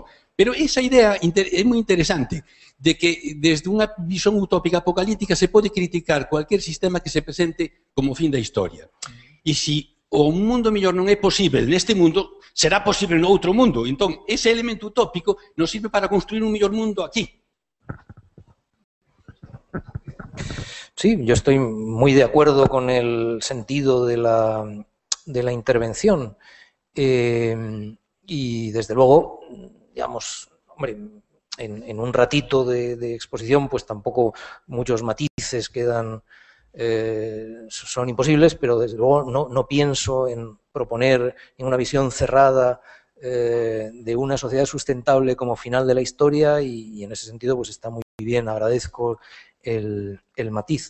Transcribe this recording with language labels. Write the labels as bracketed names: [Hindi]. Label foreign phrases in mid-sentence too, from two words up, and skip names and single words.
[Galician] Pero esa idea é moi interesante, de que desde unha visión utópica apocalíptica se pode criticar cualquier sistema que se presente como fin da historia. E se o mundo mellor non é posible neste mundo, será posible no outro mundo. Entón, ese elemento utópico nos sirve para construir un mellor mundo aquí. [Spanish] Sí, yo estoy muy de acuerdo con el sentido de la intervención y desde luego, digamos, hombre, en un ratito de exposición pues tampoco muchos matices quedan, son imposibles, pero desde luego no pienso en proponer en una visión cerrada de una sociedad sustentable como final de la historia y en ese sentido pues está muy bien, agradezco el matiz.